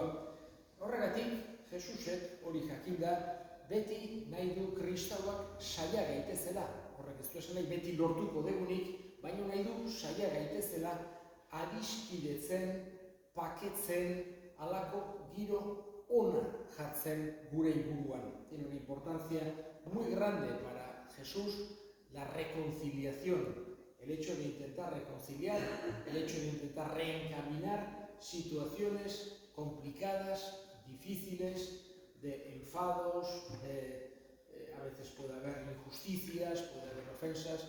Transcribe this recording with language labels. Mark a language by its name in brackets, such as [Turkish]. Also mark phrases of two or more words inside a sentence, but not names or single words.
[Basque] Horregatik, Jesusek hori jakinda, beti nahi du kristauak saia gaitezela. Horrek ez du esan nahi beti lortuko degunik, baina nahi du saia gaitezela adiskidetzen, paketzen, halako giro ona jartzen gure inguruan. [Spanish] Tiene una importancia muy grande para Jesús la reconciliación, el hecho de intentar reconciliar, el hecho de intentar reencaminar situaciones complicadas, difíciles, de enfados, a veces puede haber injusticias, puede haber ofensas.